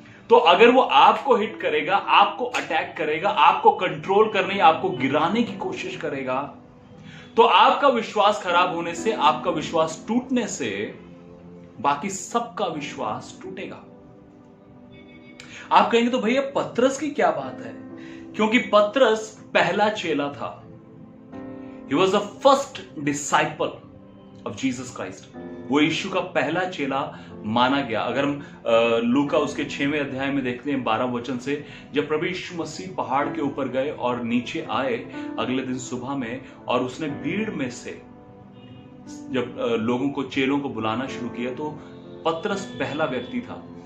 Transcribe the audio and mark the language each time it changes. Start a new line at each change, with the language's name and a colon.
Hindi: तो अगर वो आपको हिट करेगा, आपको अटैक करेगा, आपको कंट्रोल करने, आपको गिराने की कोशिश करेगा, तो आपका विश्वास खराब होने से, आपका विश्वास टूटने से बाकी सबका विश्वास टूटेगा। आप कहेंगे तो भैया पतरस की क्या बात है? क्योंकि पतरस पहला चेला था।
English: He was the first disciple of Jesus Christ.
Hindi: वो यीशु का पहला चेला माना गया। अगर हम लूका उसके 6वें अध्याय में देखते हैं 12 वचन से, जब प्रभु यीशु मसीह पहाड़ के ऊपर गए और नीचे आए अगले दिन सुबह में, और उसने भीड़ में से जब लोगों को, चेलों को बुलाना शुरू किया, तो पतरस पहला व्यक्ति था।